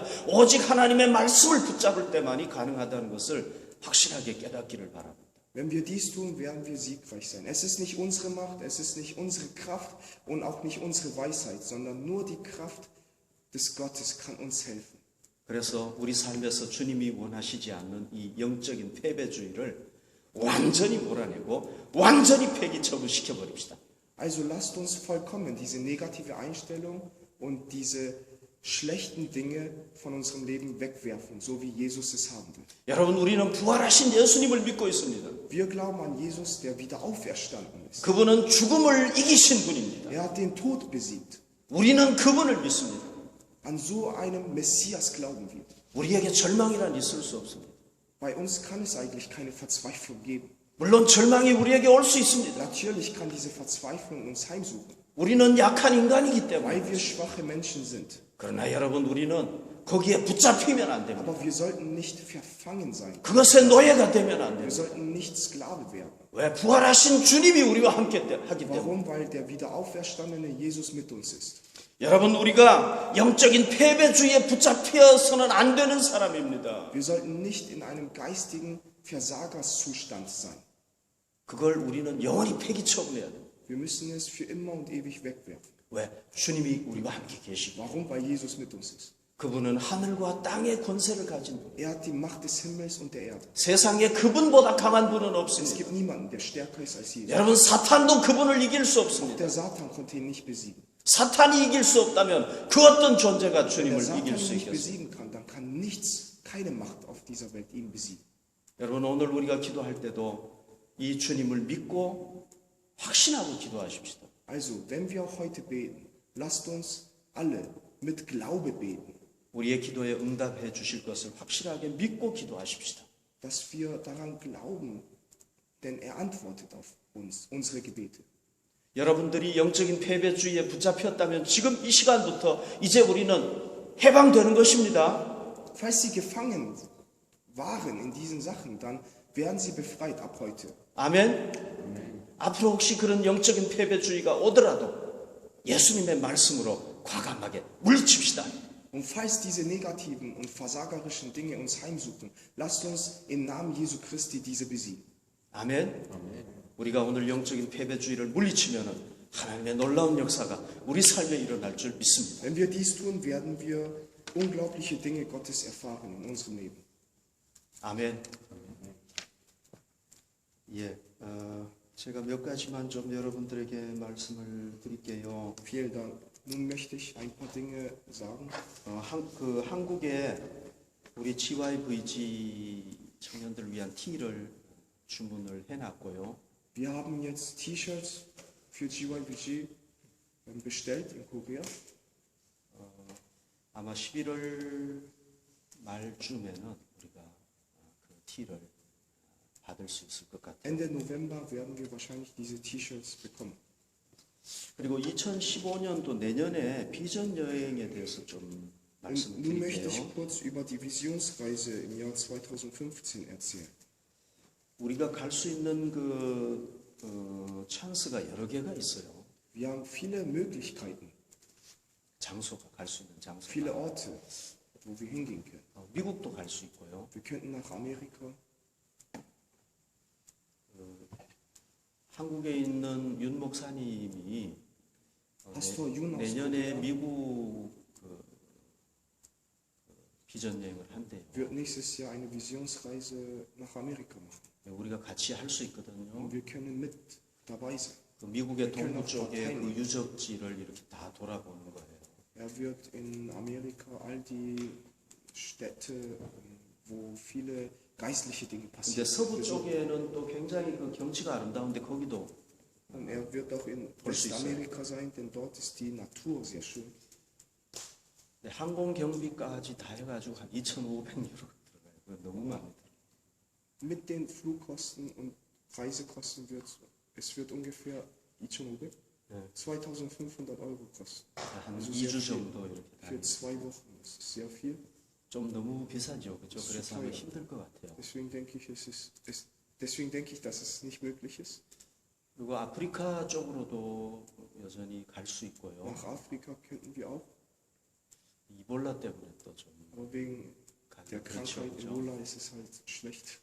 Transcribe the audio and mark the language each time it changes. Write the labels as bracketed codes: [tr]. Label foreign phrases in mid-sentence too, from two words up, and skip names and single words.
[ko] 오직 하나님의 말씀을 붙잡을 때만이 가능하다는 것을 확실하게 깨닫기를 바랍니다. [de] Wenn wir dies tun, werden wir siegreich sein. Es ist nicht unsere Macht, es ist nicht unsere Kraft und auch nicht unsere Weisheit, sondern nur die Kraft des Gottes kann uns helfen. [ko] 그래서 우리 삶에서 주님이 원하시지 않는 이 영적인 패배주의를 완전히 몰아내고 완전히 폐기 처분시켜 버립시다. [de] Also lasst uns vollkommen diese negative Einstellung und diese schlechten Dinge von unserem Leben wegwerfen, so wie Jesus es haben will. [ko] 여러분, 우리는 부활하신 예수님을 믿고 있습니다. [de] Wir glauben an Jesus, der wieder auferstanden ist. [ko] 그분은 죽음을 이기신 분입니다. [de] Er hat den Tod besiegt. [ko] 우리는 그분을 믿습니다. [de] An so einem Messias glauben wir. [ko] 우리에게 절망이란 있을 수 없습니다. [de] Bei uns kann es eigentlich keine Verzweiflung geben. [ko] 물론 절망이 우리에게 올 수 있습니다. [de] Natürlich kann diese Verzweiflung uns heimsuchen, [ko] 우리는 약한 인간이기 때문에. [de] weil wir schwache Menschen sind. [ko] 그러나 여러분, 우리는 거기에 붙잡히면 안 됩니다. [de] Aber wir sollten nicht verfangen sein. [ko] 그것의 노예가 되면 안 [de] Wir [ko] 됩니다. [de] sollten nicht Sklave werden. [ko] 왜? 부활하신 주님이 우리와 함께 하기 때문에. [de] Warum? Weil der wieder auferstandene Jesus mit uns ist. [ko] 여러분, 우리가 영적인 패배주의에 붙잡혀서는 안 되는 사람입니다. [de] Wir sollten nicht in einem geistigen Versagerszustand sein. [ko] 그걸 우리는 영원히 폐기 처분해야 됩니다. [de] Wir müssen es für immer und ewig wegwerfen. [ko] 왜? 주님이 우리와 함께 계시고 [de] Warum? Weil Jesus mit uns ist. [ko] 그분은 하늘과 땅의 권세를 가진 분. [de] Er hat die Macht des Himmels und der Erde. [ko] 세상에 그분보다 강한 분은 [de] Es [ko] 없습니다. [de] gibt niemanden, der stärker ist als Jesus. [ko] 여러분, 사탄도 그분을 이길 수 [de] Auch [ko] 없습니다. [de] der Satan konnte ihn nicht besiegen. [ko] 사탄이 이길 수 없다면 그 어떤 존재가 [de] Wenn der [ko] 주님을 [de] Satan [ko] 이길 [de] ihn [ko] 수 [de] nicht [ko] 있겠습니까? [de] besiegen kann, dann kann nichts, keine Macht auf dieser Welt ihn besiegen. [ko] 여러분, 오늘 우리가 기도할 때도 이 주님을 믿고 확신하고 기도하십시다. [de] Also, wenn wir auch heute beten, lasst uns alle mit Glaube beten, [ko] 우리의 기도에 응답해 주실 것을 확실하게 믿고 기도하십시다. [de] dass wir daran glauben, denn er antwortet auf uns, unsere Gebete. [ko] 여러분들이 영적인 패배주의에 붙잡혔다면 지금 이 시간부터 이제 우리는 해방되는 것입니다. [de] Falls sie gefangen waren in diesen Sachen, dann werden sie befreit ab heute. [ko] 아멘. 앞으로 혹시 그런 영적인 패배주의가 오더라도 예수님의 말씀으로 과감하게 물리칩시다. [de] Und falls diese negativen und versagerischen Dinge uns heimsuchen, lasst uns im Namen Jesu Christi diese besiegen. [ko] 아멘. 우리가 오늘 영적인 패배주의를 물리치면은 하나님의 놀라운 역사가 우리 삶에 일어날 줄 믿습니다. [de] Wenn wir dies tun, werden wir unglaubliche Dinge Gottes erfahren in unserem Leben. [ko] 아멘. 예, 제가 몇 가지만 좀 여러분들에게 말씀을 드릴게요. [de] Vielen Dank. Nun möchte ich ein paar Dinge sagen. [ko] 한국에 우리 GYVG 청년들 위한 티를 주문을 해놨고요. [de] Wir haben jetzt T-Shirts für GYVG bestellt in Korea. [ko] 아마 11월 말쯤에는 우리가 그 티를 받을 수 있을 것 같아요. [de] Ende November werden wir wahrscheinlich diese T-Shirts bekommen. [ko] 그리고 2015년도 내년에 비전 여행에 대해서 좀 [de] Und [ko] 말씀을 [de] nun möchte ich [ko] 드릴게요. [de] kurz über die Visionsreise im Jahr 2015 erzählen. [ko] 우리가 갈 수 있는 찬스가 여러 개가 있어요. [de] Wir haben viele Möglichkeiten, [ko] 장소가 갈 수 있는 장소가. [de] viele Orte, wo wir hingehen können. [ko] 미국도 갈 수 있고요. [de] Wir könnten nach Amerika. [ko] 한국에 있는 윤 목사님이 [de] Pastor Yun aus [ko] 내년에 [de] Korea [ko] 미국 비전 여행을 한대요. [de] wird nächstes Jahr eine Visionsreise nach Amerika machen. [ko] 우리가 같이 할 수 있거든요. [de] Und wir können mit dabei sein. [ko] 그 미국의 그렇게 동부 쪽에 그 나타나요. 유적지를 이렇게 다 돌아보는 거예요. [de] Er wird in Amerika all die Städte, wo viele geistliche Dinge [ko] 근데 [de] passieren. [ko] 서부 쪽에는 또 굉장히 그 경치가 아름다운데 거기도 [de] Und er wird auch in Westamerika sein, denn dort ist die Natur sehr schön. [ko] 네, 항공 경비까지 다 해가지고 한 2,500유로 들어가요. 그거 너무 많이 들어요. [de] Mit den Flugkosten und Reisekosten wird ungefähr 2,500? Ja. 2.500 Euro kosten. [ko] 한 [de] Also sehr [ko] 2주 [de] viel. [ko] 정도 이렇게 [de] Für [ko] 다니고 [de] 2 Wochen, das ist sehr viel. [ko] 좀 너무 비싸죠, 그죠? 그래서 하면 힘들 것 같아요. [de] Deswegen denke ich, dass es nicht möglich ist. [ko] 그리고 아프리카 쪽으로도 여전히 갈 수 있고요. [de] Nach Afrika könnten wir auch, [ko] 이볼라 때문에 또좀 [de] aber wegen der [ko] 그렇죠, [de] Krankheit [ko] 그죠? [de] Ebola ist es halt schlecht.